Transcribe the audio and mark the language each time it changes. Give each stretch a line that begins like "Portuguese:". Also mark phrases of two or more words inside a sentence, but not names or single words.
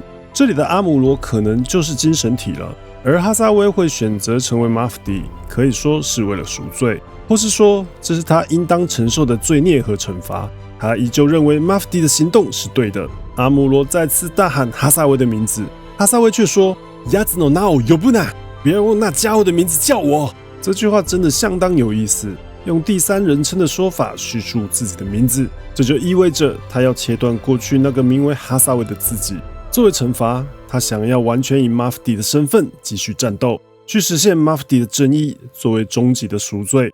Chinese: 这里的阿姆罗可能就是精神体了，而哈萨威会选择成为马夫迪，可以说是为了赎罪，或是说这是他应当承受的罪孽和惩罚。他依旧认为马夫迪的行动是对的。阿姆罗再次大喊哈萨威的名字，哈萨威却说
Japanese: 鸭子の名を呼ぶな，
Chinese: 不要用那家伙的名字叫我。这句话真的相当有意思，用第三人称的说法叙述自己的名字，这就意味着他要切断过去那个名为哈萨威的自己。作为惩罚，他想要完全以马夫迪的身份继续战斗，去实现马夫迪的正义，作为终极的赎罪。